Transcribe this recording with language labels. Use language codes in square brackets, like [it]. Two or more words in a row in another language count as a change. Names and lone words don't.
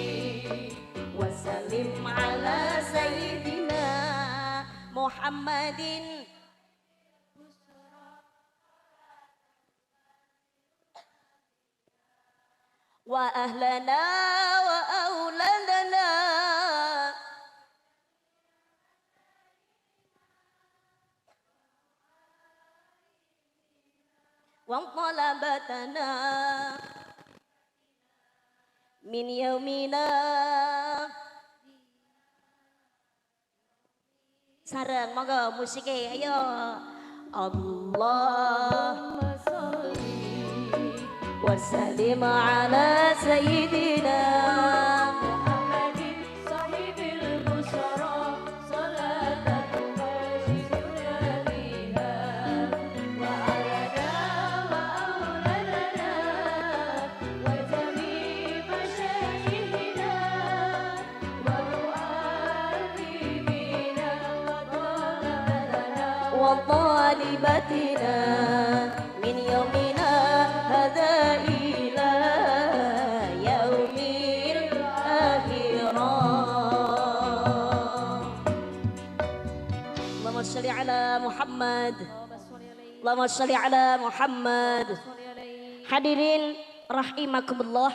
[ar] وسلم على سيدنا محمد وأهلنا وأولادنا وطلبتنا من يومنا [jv] sareng monggo musike ayo [ar] اللهم صل وسلم على سيدنا محمد صاحب البشرى صلاة تبشرنا بها وعلينا وأولادنا وجميع مشايخنا ومعلمينا وطالباتنا من يومنا هذا إلى يوم الآخرة. اللهم صل على محمد. اللهم صل على محمد. حاضرين رحمكم الله.